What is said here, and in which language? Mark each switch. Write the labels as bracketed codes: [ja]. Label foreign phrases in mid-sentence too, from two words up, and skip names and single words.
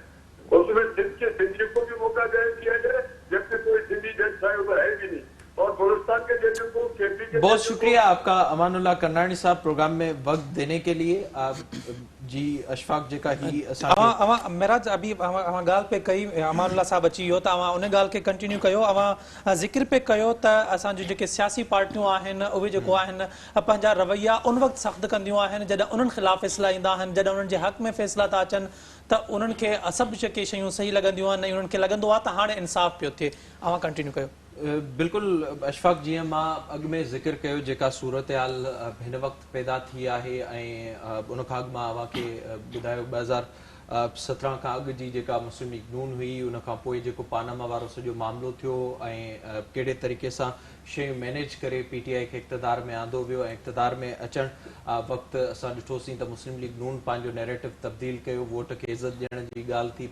[ur] اس میں سندھ کے سندھی کو بھی موقع دیا جائے جبکہ کوئی سندھی جج چاہے ادھر ہے بھی نہیں، اور بلوچستان کے ججوں کو بہت شکریہ آپ کا امان اللہ کرناڑی صاحب پروگرام میں وقت دینے کے لیے. جی اشفاق جی کا ہی [sd] میراج ابھی اوہاں گال پہ کئی امان اللہ صاحب اچی ویو تا اوہاں ان گال کے کنٹینیو کयो اوہاں ذکر پہ کयो تا اساں جو जेके सियासी पार्टियूं आहिनि उहे जेको आहिनि पंहिंजा रवैया उन वक़्तु सख़्तु कंदियूं आहिनि जॾहिं उन्हनि ख़िलाफ़ फ़ैसिला ईंदा आहिनि, जॾहिं उन्हनि जे हक़ में फ़ैसिला था अचनि त उन्हनि खे सभु जेके शयूं सही लॻंदियूं आहिनि ऐं उन्हनि खे लॻंदो आहे त हाणे इंसाफ़ पियो थिए. اوہاं कंटिन्यू कयो. बिल्कुल अशफाक जीअं मां अॻु में ज़िक्र कयो जेका सूरतहाल हिन वक़्तु पैदा थी आहे ऐं उन खां अॻु मां अव्हांखे ॿुधायो 2017 खां अॻु जी जेका मुस्लिम लीग नून हुई उन खां पोइ जेको पानामा वारो सॼो मामिलो थियो ऐं कहिड़े तरीक़े सां शयूं मैनेज करे पी टी आई खे इक़्तिदार में आंदो वियो ऐं इक़्तिदार में अचणु वक़्तु असां ॾिठोसीं त मुस्लिम लीग नून पंहिंजो नैरेटिव तब्दील कयो, वोट खे इज़त ॾियण जी ॻाल्हि थी.